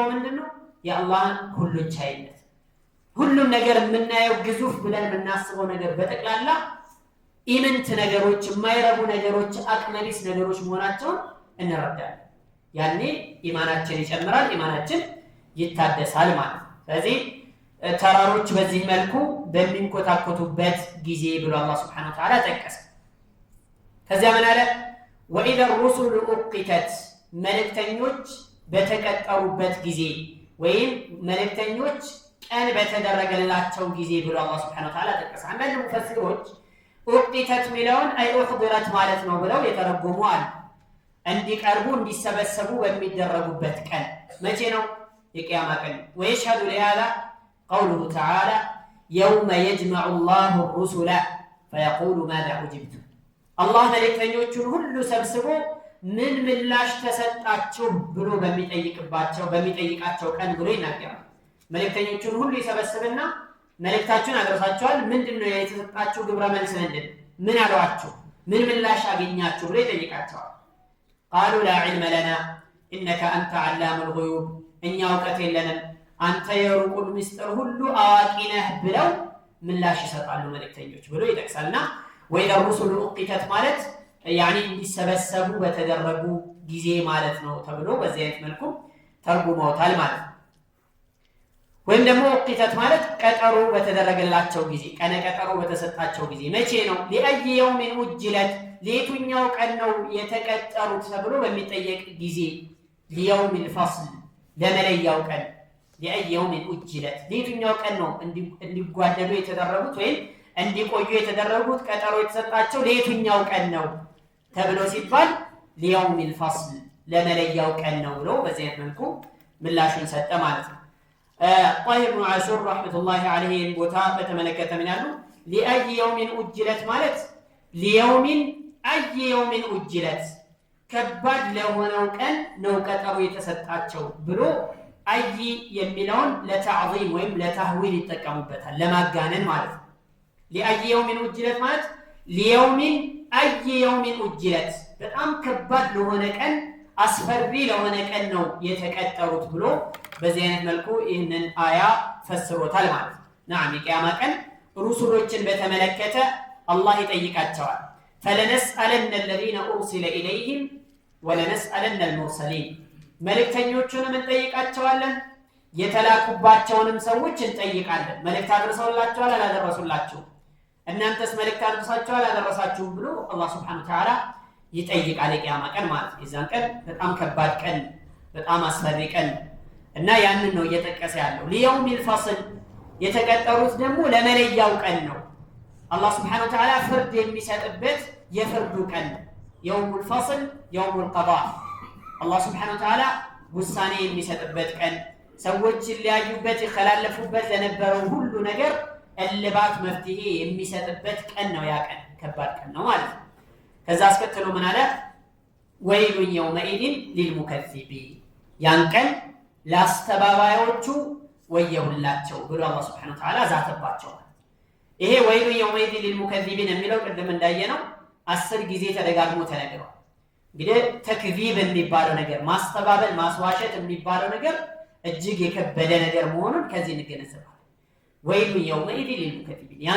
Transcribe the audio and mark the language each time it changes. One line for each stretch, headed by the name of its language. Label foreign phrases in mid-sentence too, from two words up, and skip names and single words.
Amharic: ምንድነው የአላህ ሁሉን ቻይነት ሁሉም ነገር የምናየው ግዙፍ ብለን የምናስበው ነገር በጠቅላላ ኢምንት ነገሮች የማይረቡ ነገሮች አቅመሊስ ነገሮች መሆናቸውን እንረዳለን ያኔ ኢማናችን ይጨምራል ኢማናችን ይታደሳል ማለት ስለዚህ ተራሮች በዚህ መልኩ በሚንኮታኮቱበት ጊዜ ብሎ አላህ
Arabic: سبحانه وتعالى
Amharic: ጠቀሰ ከዚያ ምን አለ
Arabic: وإذا الرسل أقتت
Amharic: መልእክተኞች በተቀጠሩበት ጊዜ ወይም መልእክተኞች ቀን በተደረገላቸው ጊዜ ብሎ አላህ
Arabic: سبحانه وتعالى
Amharic: ጠቀሰ አንዳንድ ሙፈሲሮች أقتت ሚለውን
Arabic: أي أحضرت
Amharic: ማለት ነው ብለው የተረጎሙ አሉ እንዲቀርቡ እንዲሰበሰቡ በሚደረጉበት ቀን መቼ ነው የቂያማ ቀን
Arabic: ويشهد لهذا قوله تعالى يوم يجمع الله الرسل فيقول ماذا أجبتم الله
Amharic: መልእክተኞቹን ሁሉ ሰብስቦ ምን ምላሽ ተሰጣችሁ ብሎ በሚጠይቃቸው ቀን ብሎ ይናገራል መልእክተኞቹን ሁሉ ይሰበስብና መልእክታችሁን አድርሳችኋል ምንድነው የተሰጣችሁ ግብረ መልስ ምን አሏችሁ ምን ምላሽ አገኛችሁ ብሎ ይጠይቃቸዋል
Arabic: قالوا لا علم لنا انك انت علام الغيوب
Amharic: እኛ ዕውቀት የለንም አንተ የሩቁን ምስጢር ሁሉ አዋቂ ነህ ብለው ምላሽ ይሰጣሉ መልእክተኞች ብሎ ይጠቅሳልና
Arabic: وإذا الرسل أقتت
Amharic: ማለት يعني እንዲሰበሰቡ በተደረጉ ጊዜ ማለት ነው ተብሎ በዚህ አይነት መልኩ ተርጉመውታል ማለት ወይም ደግሞ أقتت ማለት ቀጠሮ በተደረገላቸው ጊዜ ቀነ ቀጠሮ በተሰጣቸው ጊዜ መቼ ነው
Arabic: لأي يوم أجلت
Amharic: ለየትኛው ቀን ነው የተቀጠሩት ተብሎ በሚጠየቅ ጊዜ
Arabic: ليوم الفصل
Amharic: ለመለያው ቀን
Arabic: لأي يوم أجلت
Amharic: ለየትኛው ቀን ነው እንዲጓደሉ የተደረጉት ወይም እንዲቆዩ የተደረጉት ቀጠሮ የተሰጣቸው ለየትኛው ቀን ነው ተብሎ ሲባል
Arabic: ليوم الفصل
Amharic: ለመለያው ቀን ነው ብሎ በዚህ አይነት መልኩ ምላሹን ሰጠ ማለት ነው
Arabic: طاهر بن عاشور رحمة الله عليه
Amharic: ቦታ በተመለከተ ምን ያሉ
Arabic: لأي يوم أجلت
Amharic: ማለት
Arabic: ليوم أي يوم أجلت
Amharic: ከባድ ለሆነው ቀን ነው ቀጠሮ የተሰጣቸው ብሎ አይ የሚለውን ለተዕዚም ወይም ለተህዊል ይጠቀሙበታል ለማጋነን ማለት ነው
Arabic: لأي يوم أجلت
Amharic: ማለት
Arabic: ليوم أي يوم أجلت
Amharic: በጣም ከባድ ለሆነ ቀን አስፈሪ ለሆነ ቀን ነው የተቀጠሩት ብሎ በዚህ አይነት መልኩ ይህንን አያ ፈስሮታል ማለት ነው نعم የቂያማ ቀን ሩሱሎችን በተመለከተ አላህ ይጠይቃቸዋል
Arabic: فلنسألن الذين أرسل إليهم ولنسألن المرسلين
Amharic: መልእክተኞቹንም እንጠይቃቸዋለን የተላኩባቸውንም ሰዎች እንጠይቃለን መልእክት አድርሰውላችኋል አላደረሱላችሁም እናንተስ መልእክት አድርሳችኋል አላደረሳችሁም ብሎ አላህ
Arabic: سبحانه وتعالى
Amharic: ይጠይቃል የቂያማ ቀን ማለት የዛን ቀን በጣም ከባድ ቀን በጣም አስፈሪ ቀን እና ያንን ነው እየተጠቀሰ ያለው
Arabic: ليوم الفصل
Amharic: የተቀጠሩት ደግሞ ለመለያው ቀን ነው አላህ
Arabic: سبحانه وتعالى
Amharic: ፍርድ የሚሰጥበት የፍርዱ ቀን
Arabic: يوم الفصل يوم القضاء الله سبحانه وتعالى
Amharic: ውሳኔ የሚሰጥበት ቀን ሰዎች ሊያዩበት ይخላለፉበት ለነበረው ሁሉ ነገር እልባት መፍትሄ የሚሰጥበት ቀን ነው። ያ ቀን ከባድ ቀን ነው ማለት ነው። ከዛ አስከትሎ ምን አለ?
Arabic: ويل يومئذ للمكذبين
Amharic: ያን ቀን ላስተባባዮቹ ወየሁላቸው ብሎ አላህ
Arabic: سبحانه وتعالى
Amharic: ዛተባቸው። ይሄ
Arabic: ويل يومئذ للمكذبين
Amharic: የሚለው ቅድም እንዳየነው 10 ጊዜ ተደጋግሞ ተነግሯል። እንግዲህ ተክዚብ የሚባለው ነገር ማስተባበል ማስዋሸት የሚባለው ነገር እጅግ የከበደ ነገር መሆኑን ከዚህ እንገነዘባለን።
Arabic: ويل يومئذ للمكذبين
Amharic: ያን